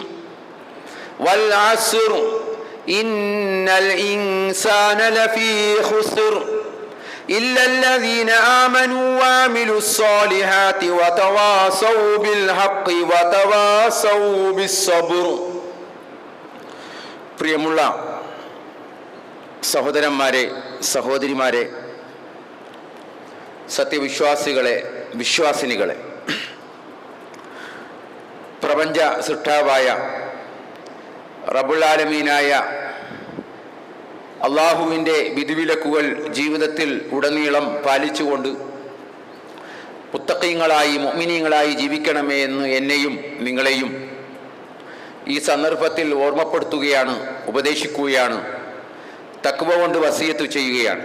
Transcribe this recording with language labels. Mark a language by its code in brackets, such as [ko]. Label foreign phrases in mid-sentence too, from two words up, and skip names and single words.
[ar] والعصر إن الإنسان لفي خسر إلا الذين آمنوا وعملوا الصالحات وتواصوا بالحق وتواصوا بالصبر. [ml] പ്രിയമുള്ള സഹോദരന്മാരെ, സഹോദരിമാരെ, സത്യവിശ്വാസികളെ, വിശ്വാസിനികളെ, പ്രപഞ്ച സൃഷ്ടാവായ [ar] رب العالمين [ml] അള്ളാഹുവിൻ്റെ വിധിവിലക്കുകൾ ജീവിതത്തിൽ ഉടനീളം പാലിച്ചുകൊണ്ട് മുത്തഖീങ്ങളായി മുഅ്മിനീങ്ങളായി ജീവിക്കണമേ എന്ന് എന്നെയും നിങ്ങളെയും ഈ സന്ദർഭത്തിൽ ഓർമ്മപ്പെടുത്തുകയാണ്, ഉപദേശിക്കുകയാണ്, തഖ്വ കൊണ്ട് വസിയത്ത് ചെയ്യുകയാണ്.